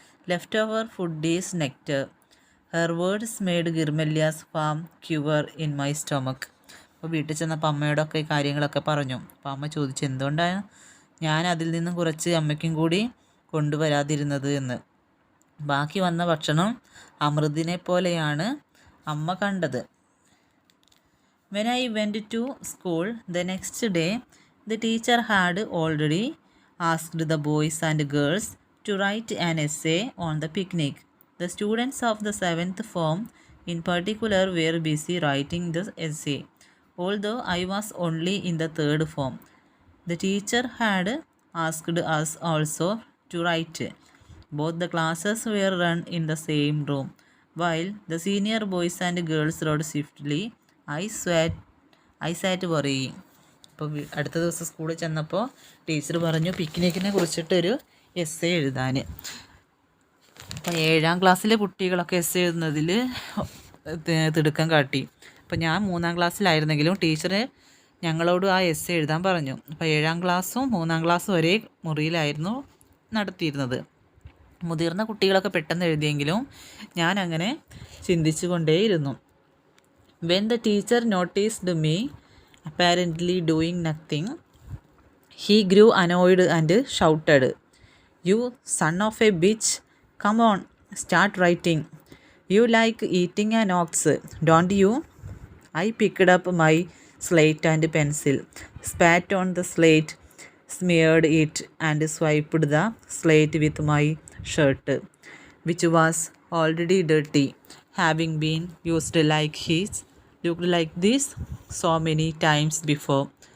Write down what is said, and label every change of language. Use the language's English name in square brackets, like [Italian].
[English] Leftover food is nectar." Her words made Girmalya's farm quiver in my stomach. [Malayalam] അപ്പോൾ വീട്ടിൽ ചെന്നപ്പോൾ അമ്മയോടൊക്കെ ഈ കാര്യങ്ങളൊക്കെ പറഞ്ഞു. അപ്പോൾ അമ്മ ചോദിച്ചു എന്തുകൊണ്ടാണ് ഞാൻ അതിൽ നിന്നും കുറച്ച് അമ്മയ്ക്കും കൂടി കൊണ്ടുവരാതിരുന്നത് എന്ന്. ബാക്കി വന്ന ഭക്ഷണം അമൃതിനെ പോലെയാണ് അമ്മ കണ്ടത്. [English] When I went to school the next day, the teacher had already asked the boys and girls to write an essay on the picnic. The students of the 7th form in particular were busy writing the essay, although I was only in the 3rd form. The teacher had asked us also to write. Both the classes were run in the same room. While the senior boys and girls wrote swiftly, I sat worrying. [Malayalam] അപ്പോൾ അടുത്ത ദിവസം സ്കൂളിൽ ചെന്നപ്പോൾ teacher പറഞ്ഞു പിക്നിക്കിനെ കുറിച്ചിട്ടൊരു essay എഴുതാൻ. അപ്പോൾ 7ാം ക്ലാസ്സിലെ കുട്ടികളൊക്കെ എസ്സേ എഴുതുന്നതിൽ തിടുക്കം കാട്ടി. അപ്പോൾ ഞാൻ 3ാം ക്ലാസ്സിലായിരുന്നെങ്കിലും ടീച്ചർ ഞങ്ങളോട് ആ എസ്സേ എഴുതാൻ പറഞ്ഞു. അപ്പോൾ 7ാം ക്ലാസ്സും 3ാം ക്ലാസ്സും ഒരേ മുറിയിലായിരുന്നു നടത്തിയിരുന്നത്. മുതിർന്ന കുട്ടികളൊക്കെ പെട്ടെന്ന് എഴുതിയെങ്കിലും ഞാൻ അങ്ങനെ ചിന്തിച്ചു കൊണ്ടേയിരുന്നു. [English] When the teacher noticed me apparently doing nothing, he grew annoyed and shouted, "You son of a bitch, come on, start writing. You like eating an ox, don't you? I picked up my slate and pencil, spat on the slate, smeared it, and swiped the slate with my shirt, which was already dirty, having been used like his, looked like this so many times before.